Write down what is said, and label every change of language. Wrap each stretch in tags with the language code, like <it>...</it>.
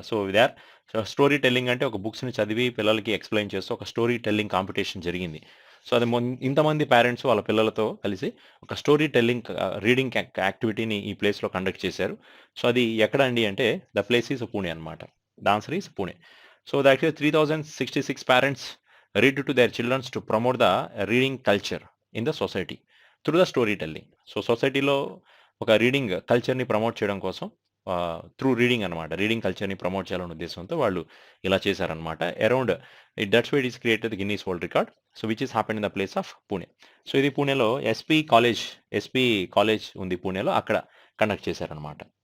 <en>so they are story telling</en> <te>అంటే ఒక బుక్స్ని చదివి పిల్లలకి ఎక్స్ప్లెయిన్ చేస్తూ ఒక స్టోరీ టెల్లింగ్ కాంపిటీషన్ జరిగింది. సో అది ఇంతమంది పేరెంట్స్ వాళ్ళ పిల్లలతో కలిసి ఒక స్టోరీ టెల్లింగ్ రీడింగ్ యాక్టివిటీని ఈ ప్లేస్లో కండక్ట్ చేశారు. సో అది ఎక్కడ అండి అంటే</te> <en>the place is Pune</en> <te>అనమాట.</te> <en>The answer is Pune. So that 3066 parents read to their children to promote the reading culture in the society through the storytelling.</en> <te>So సొసైటీలో ఒక రీడింగ్ కల్చర్ని ప్రమోట్ చేయడం కోసం త్రూ రీడింగ్ అనమాట, రీడింగ్ కల్చర్ని ప్రమోట్ చేయాలనే ఉద్దేశంతో వాళ్ళు ఇలా చేశారనమాట.</te> <en>Around that's why it is created Guinness world record. So which is happen in the place of Pune.</en> <te>So ఇది పూణేలో ఎస్పీ కాలేజ్ ఉంది పూణేలో, అక్కడ కండక్ట్ చేశారనమాట.</te>